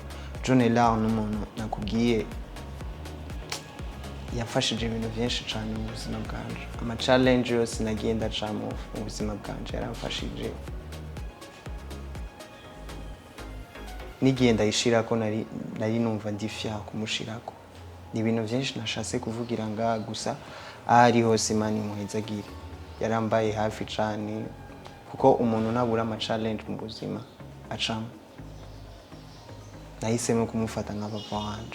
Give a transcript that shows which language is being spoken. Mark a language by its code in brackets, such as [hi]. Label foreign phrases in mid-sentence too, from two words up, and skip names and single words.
[rn] John Lar n'umuntu nakubwiye yafashije ibintu byinshi cyane mu buzima bwanje. Ama challenge yose nagenda acamo mu buzima bwanje yaramfashije. Nigenda yishirako nari numva ndi fier kumushirako. Ni ibintu byinshi nashatse kuvugira nga gusa ari hose Imana imuhezagire. Yarambaye hafi cyane kuko umuntu nabura ama challenge mu buzima acamo. Nahisemo kumufata nka papa wanje.